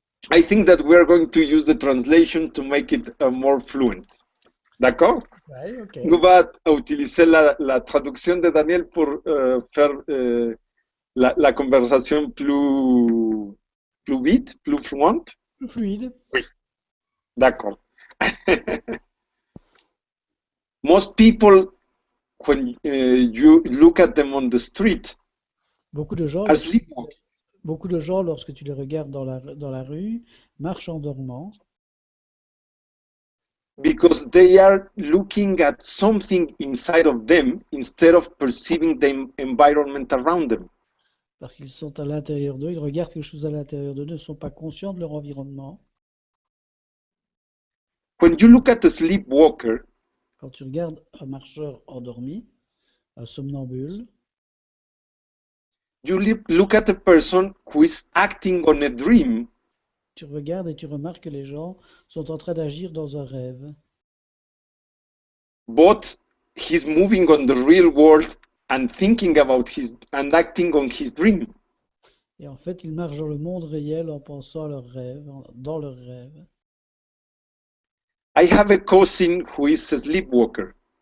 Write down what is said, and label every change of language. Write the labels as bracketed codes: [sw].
[en] I think that we are going to use the translation to make it more fluent. [fr] D'accord? Ouais, ok. On va utiliser la traduction de Daniel pour faire la conversation plus vite, plus fluente. Plus fluide. Oui. D'accord. [en] Most people, when you look at them on the street, [fr] Beaucoup de gens, [en] are sleepwalking. [fr] beaucoup de gens, lorsque tu les regardes dans la rue, marchent en dormant [en] Because they are looking at something inside of them instead of perceiving the environment around them. [fr] parce qu'ils sont à l'intérieur d'eux, ils regardent quelque chose à l'intérieur d'eux, ne sont pas conscients de leur environnement. [en] When you look at a sleepwalker, [fr] Quand tu regardes un marcheur endormi, un somnambule, [en] you look at a person who is acting on a dream, [fr] tu regardes et tu remarques que les gens sont en train d'agir dans un rêve. [en] but he's moving on the real world and thinking about and acting on his dream. [fr] Et en fait, ils marchent dans le monde réel en pensant à leurs rêves, dans leurs rêves. [en] I have a cousin who is a sleepwalker.